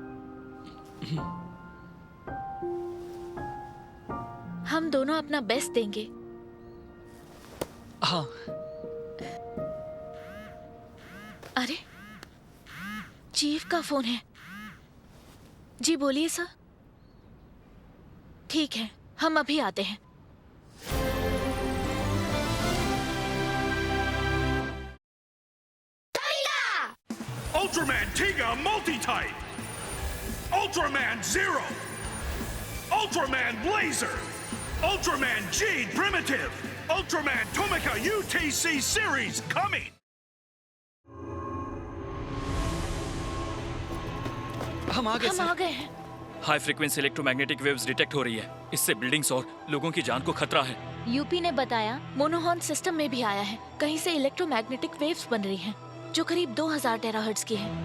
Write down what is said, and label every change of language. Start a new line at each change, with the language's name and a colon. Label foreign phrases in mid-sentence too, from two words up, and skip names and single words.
Hindi: हम दोनों अपना बेस्ट देंगे। हाँ। अरे, चीफ का फोन है। जी बोलिए सर। ठीक है, हम अभी आते हैं। Ultraman Tiga Multi-Type! Ultraman Zero! Ultraman Blazer!
English: Ultraman G Primitive! Ultraman Tomica UTC Series coming!
Hindi: हम आ गए हम सर। आ गए हैं।
English: high frequency electromagnetic waves
Hindi: डिटेक्ट हो रही है। इससे बिल्डिंग्स और लोगों की जान को खतरा है। यूपी ने बताया
English: monohorn system
Hindi: में भी आया है। कहीं से
English: electromagnetic waves
Hindi: बन रही हैं, जो करीब 2000 टेराहर्ट्ज की है।